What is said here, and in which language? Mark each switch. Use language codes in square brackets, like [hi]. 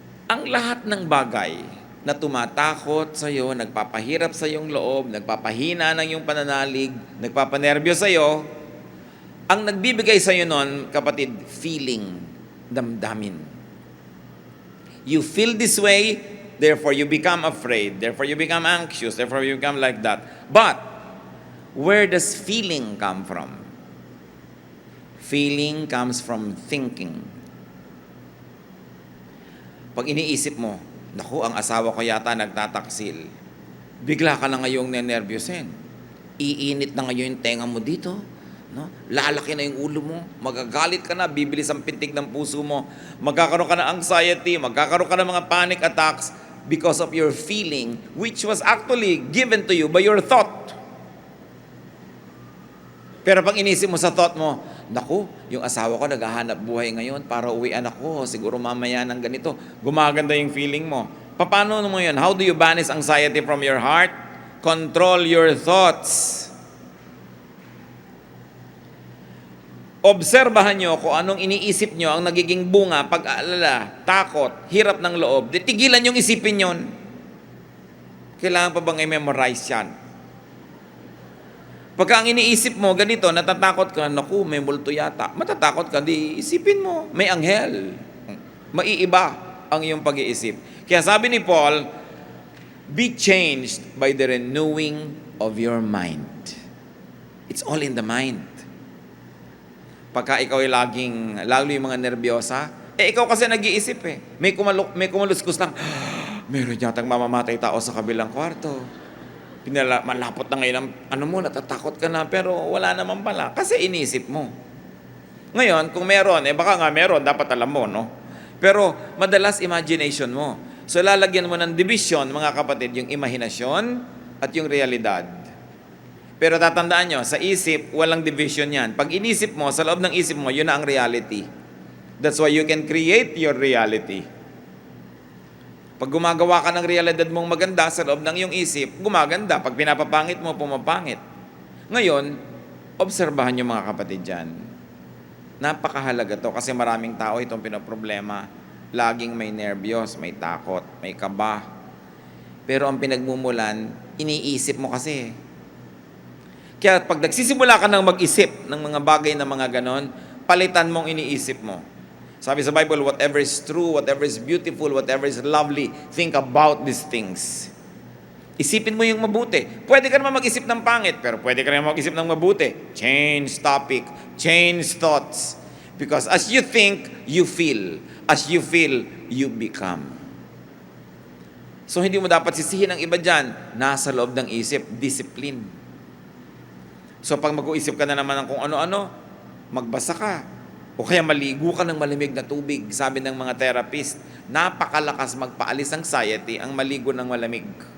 [tl] Ang lahat ng bagay na tumatakot sa iyo, nagpapahirap sa iyong loob, nagpapahina ng iyong pananalig, nagpapanerbyo sa iyo, ang nagbibigay sa iyo nun, kapatid, feeling, damdamin. [en] You feel this way, therefore you become afraid, therefore you become anxious, therefore you become like that. But, where does feeling come from? Feeling comes from thinking. [tl] Pag iniisip mo, naku, ang asawa ko yata nagtataksil. Bigla ka na ngayong nenervyusin. Iinit na ngayon yung tenga mo dito. No? Lalaki na yung ulo mo. Magagalit ka na, bibilis ang pintig ng puso mo. Magkakaroon ka ng anxiety, magkakaroon ka ng mga [en] panic attacks because of your feeling, which was actually given to you by your thought. [tl] Pero pag inisip mo sa thought mo, naku, yung asawa ko naghahanap buhay ngayon para uwian ako, siguro mamaya ng ganito. Gumaganda yung feeling mo. Paano mo yun? [en] How do you banish anxiety from your heart? Control your thoughts. [tl] Obserbahan nyo kung anong iniisip nyo ang nagiging bunga, pag-aalala, takot, hirap ng loob. Tigilan yung isipin yon. Kailangan pa bang i-memorize yan? Pagka ang iniisip mo, ganito, natatakot ka, naku, may multo yata. Matatakot ka, di isipin mo, may anghel. Maiiba ang iyong pag-iisip. Kaya sabi ni Paul, [en] be changed by the renewing of your mind. It's all in the mind. [tl] Pagka ikaw ay lalo yung mga nervyosa, ikaw kasi nag-iisip eh. May kumaluskos lang, meron yatang mamamatay tao sa kabilang kwarto. Malapot na ngayon, natatakot ka na, pero wala naman pala. Kasi inisip mo. Ngayon, kung meron, baka nga meron, dapat alam mo, no? Pero madalas imagination mo. So lalagyan mo ng division, mga kapatid, yung imahinasyon at yung realidad. Pero tatandaan nyo, sa isip, walang division yan. Pag inisip mo, sa loob ng isip mo, yun na ang reality. [en] That's why you can create your reality. [tl] Pag gumagawa ka ng realidad mong maganda sa loob ng iyong isip, gumaganda. Pag pinapapangit mo, pumapangit. Ngayon, obserbahan nyo mga kapatid dyan. Napakahalaga to kasi maraming tao itong pinoproblema. Laging may nervyos, may takot, may kaba. Pero ang pinagmumulan, iniisip mo kasi. Kaya pag nagsisimula ka ng mag-isip ng mga bagay na mga ganon, palitan mong iniisip mo. Sabi sa Bible, [en] whatever is true, whatever is beautiful, whatever is lovely, think about these things. [tl] Isipin mo yung mabuti. Pwede ka naman mag-isip ng pangit, pero pwede ka naman mag-isip ng mabuti. [en] Change topic, change thoughts. Because as you think, you feel. As you feel, you become. [tl] So hindi mo dapat sisihin ang iba dyan. Nasa loob ng isip, discipline. So pag mag-uisip ka na naman ng kung ano-ano, magbasa ka. O kaya maligo ka ng malamig na tubig. Sabi ng mga therapist, napakalakas magpaalis ng anxiety ang maligo ng malamig.